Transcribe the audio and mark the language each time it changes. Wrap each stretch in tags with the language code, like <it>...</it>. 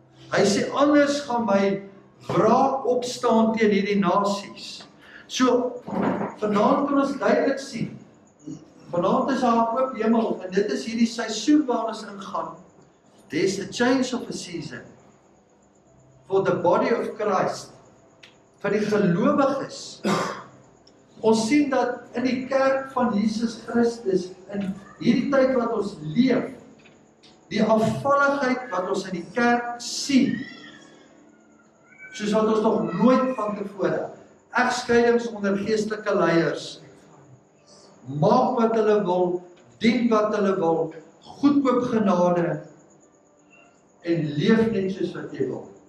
<af>Hy sê, anders gaan my wraak opstaan teen hierdie nasies. So, vanaand kan ons duidelik sien, vanaand is daar 'n oop hemel, en dit is hierdie seisoen waar ons ingaan.</af> <en>There's a change of a season for the body of Christ,</en> <af>vir die gelowiges. Ons sien dat in die kerk van Jesus Christus, in hierdie tyd wat ons leef, die afvalligheid wat ons in die kerk sien, soos wat ons nog nooit van tevore, egskeidings onder geestelike leiers, maak wat hulle wil, dien wat hulle wil, goedkoop genade, en leef net soos wat jy wil.</af>